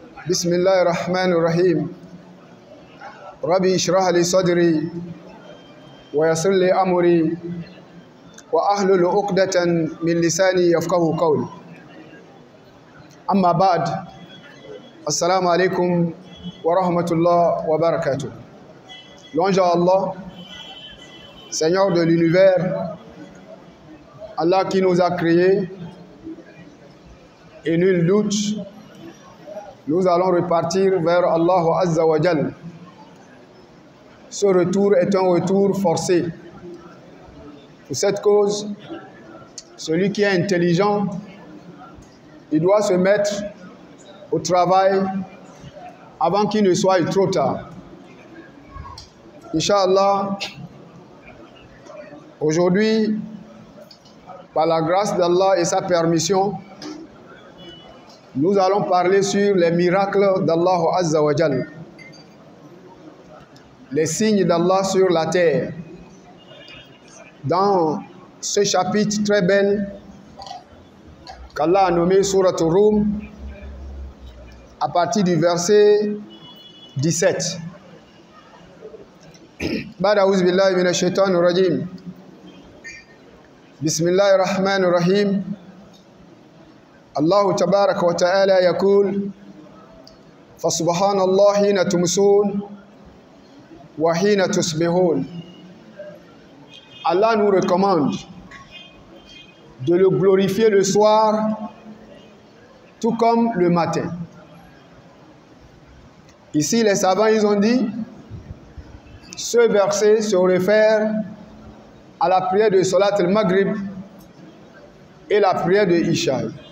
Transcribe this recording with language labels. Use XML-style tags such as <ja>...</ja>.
<ar>بسم الله الرحمن الرحيم. ربي اشرح لي صدري ويسر لي أمري وأحلل عقدة من لساني يفقهوا قولي. أما بعد، السلام عليكم ورحمة الله وبركاته.</ar> <fr>Louange à Allah, Seigneur de l'univers, Allah qui nous a créés, et nul doute, nous allons repartir vers Allah Azza wa Jal. Ce retour est un retour forcé. Pour cette cause, celui qui est intelligent, il doit se mettre au travail avant qu'il ne soit trop tard. Inch'Allah, aujourd'hui, par la grâce d'Allah et sa permission, nous allons parler sur les miracles d'Allah Azza wa Jal, les signes d'Allah sur la terre. Dans ce chapitre très bel qu'Allah a nommé Surat Rum, à partir du verset 17.</fr> <ar>بعد أعوذ بالله من الشيطان الرجيم. بسم الله الرحمن الرحيم. الله تبارك وتعالى يقول فسبحان الله حين تمسون وحين تصبحون.</ar> <fr>Allah nous recommande de le glorifier le soir tout comme le matin. Ici les savants ils ont dit ce verset se réfère à la prière de Salat al-Maghrib et la prière de Isha.</fr>